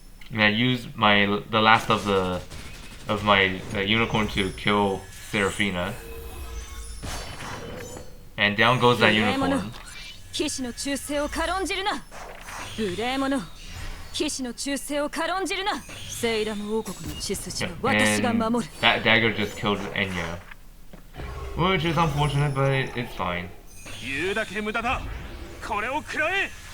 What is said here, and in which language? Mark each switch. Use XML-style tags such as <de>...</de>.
<en>And I used the last of my unicorn to kill Seraphina. And down goes that unicorn.</en> <ja>騎士の忠誠を軽んじるな無礼者騎士の忠誠を軽んじるなセイラム王国の血筋は私が守る</ja> <en>That dagger just killed Enya. Which is unfortunate, but it's fine.</en> <ja>言うだけ無駄だこれを食らえ</ja>